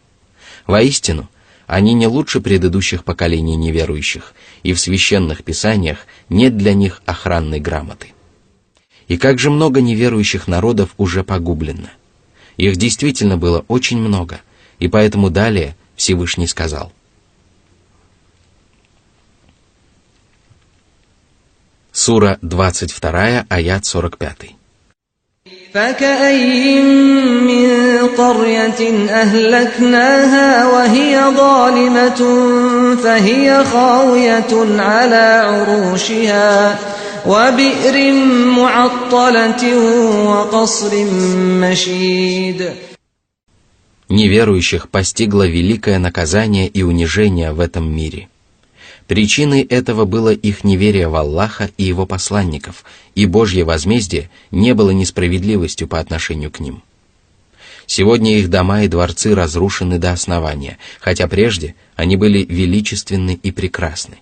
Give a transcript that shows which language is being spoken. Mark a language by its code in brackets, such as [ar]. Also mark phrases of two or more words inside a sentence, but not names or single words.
[ru] Воистину, они не лучше предыдущих поколений неверующих, и в священных писаниях нет для них охранной грамоты. И как же много неверующих народов уже погублено. Их действительно было очень много, и поэтому далее Всевышний сказал: Сура 22, аят 45. [ar] فَكَأَيِّن مِّن قَرْيَةٍ أَهْلَكْنَاهَا وَهِيَ ظَالِمَةٌ فَهِيَ خَاوِيَةٌ عَلَى عُرُوشِهَا وَبِئْرٍ مُّعَطَّلَةٍ وَقَصْرٍ مَّشِيدٍ. [ru] Неверующих постигло великое наказание и унижение в этом мире. Причиной этого было их неверие в Аллаха и Его посланников, и Божье возмездие не было несправедливостью по отношению к ним. Сегодня их дома и дворцы разрушены до основания, хотя прежде они были величественны и прекрасны.